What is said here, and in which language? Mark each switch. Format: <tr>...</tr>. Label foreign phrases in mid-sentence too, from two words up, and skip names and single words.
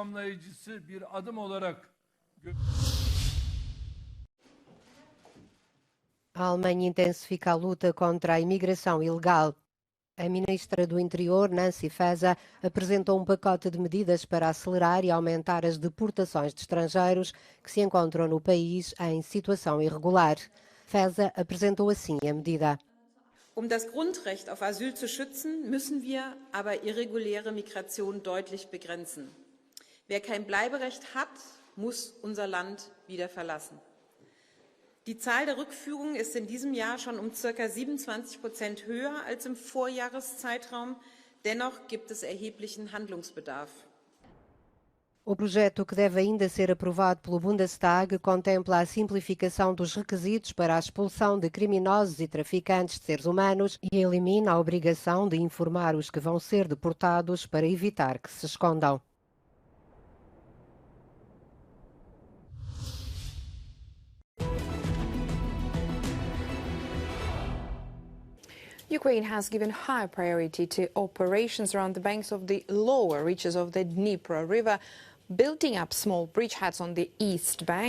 <pt>A Alemanha intensifica a luta contra a imigração ilegal. A ministra do Interior, Nancy Faeser, apresentou um pacote de medidas para acelerar e aumentar as deportações de estrangeiros que se encontram no país em situação irregular. Faeser apresentou assim a medida.</pt> <de>Das Grundrecht auf Asyl zu schützen, müssen wir aber irreguläre Migration deutlich begrenzen. Wer kein Bleiberecht hat, muss unser Land wieder verlassen. Die Zahl der Rückführungen ist in diesem Jahr schon um ca. 27% höher als im Vorjahreszeitraum. Dennoch gibt es erheblichen Handlungsbedarf.</de> <pt>O projeto, que deve ainda ser aprovado pelo Bundestag, contempla a simplificação dos requisitos para a expulsão de criminosos e traficantes de seres humanos e elimina a obrigação de informar os que vão ser deportados para evitar que se escondam.</pt> <en>Ukraine has given high priority to operations around the banks of the lower reaches of the Dnipro River, building up small bridgeheads on the east bank.</en>